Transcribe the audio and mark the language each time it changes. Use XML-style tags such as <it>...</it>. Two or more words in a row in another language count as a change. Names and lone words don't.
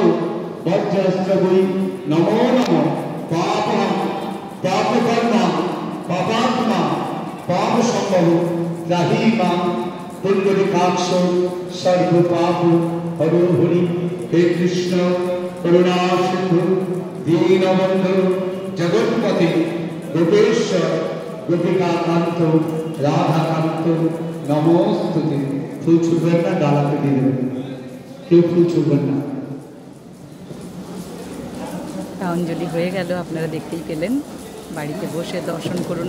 <sa>वज्रस्त्रगुई नमो नमो पापं पापकर्मा पापात्मा पापसंभव त्राहीमां पुण्डरीकाक्ष सर्वपाप हरो हरि हे कृष्ण करुणा सिंधु दीनबंधु जगत्पति गोपेश्वर गोपिकाकांत রাধাকান্ত নমস্তুতে।</sa> <bn>ফুল ছুঁড়বেন না, ডালাতে দিয়ে দেবেন, কেউ ফুল ছুঁড়বেন না। অঞ্জলি হয়ে গেল, আপনারা দেখতেই পেলেন। বাড়িতে বসে দর্শন করুন।</bn>